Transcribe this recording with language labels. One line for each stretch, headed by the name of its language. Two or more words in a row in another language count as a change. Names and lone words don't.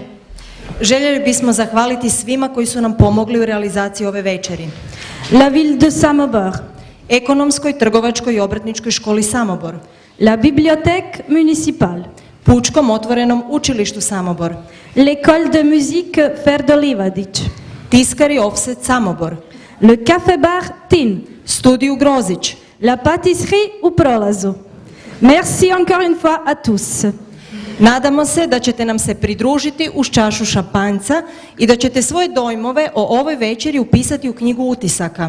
Croatian: Željeli bismo zahvaliti svima koji su nam pomogli u realizaciji ove večeri.
French: La ville de Samobor,
Croatian: Ekonomskoj, trgovačkoj i obrtničkoj školi Samobor,
French: la bibliothèque municipale,
Croatian: Pučkom otvorenom učilištu Samobor,
French: l'école de musique Ferdo Livadić,
Croatian: Tiskari Offset Samobor,
French: le café-bar Tin,
Croatian: Studiju Grozić,
French: la pâtisserie u Prolazu. Merci encore une fois à tous.
Croatian: Nadamo se da ćete nam se pridružiti uz čašu šampanjca i da ćete svoje dojmove o ovoj večeri upisati u knjigu utisaka.